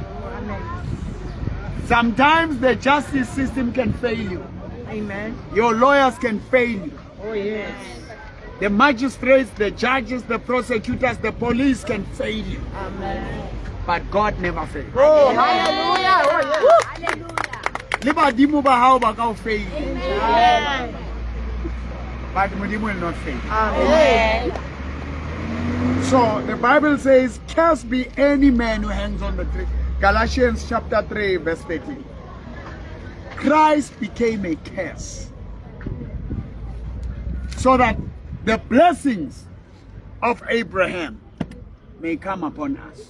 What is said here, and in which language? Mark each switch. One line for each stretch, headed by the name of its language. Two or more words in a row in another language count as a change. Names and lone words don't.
English: Sometimes the justice system can fail you. Amen. Your lawyers can fail you. Oh, yes. The magistrates, the judges, the prosecutors, the police can fail you. Amen. But God never fails. Oh, hallelujah. Oh, yes.
Southern Sotho: Libadimo ba hao ba ka fail.
English: Amen. But Modimo will not fail. Amen. So the Bible says, "Cursed be any man who hangs on the tree." Galatians chapter 3, verse 13. Christ became a curse so that the blessings of Abraham may come upon us.